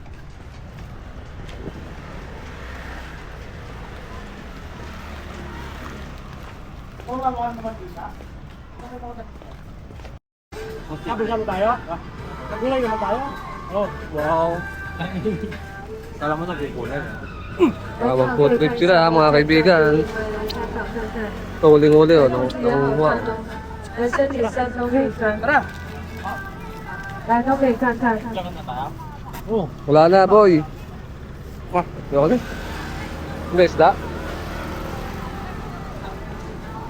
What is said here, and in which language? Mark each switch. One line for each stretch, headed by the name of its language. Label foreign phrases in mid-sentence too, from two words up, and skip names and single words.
Filipino: Sabi tayo? Nagulay naman tayo? Oh, Wow. Kala mo nagkukulan. Tawag
English: food trip
Filipino: sila mga kaibigan. Ito, huling-huli oh. Nangunguha.
Chinese: 那身体上都可以看，
Filipino: tara!
Chinese: 来都可以看看。 Oh,
Filipino: Wala na, boy. Wah, ayoko na. May isda?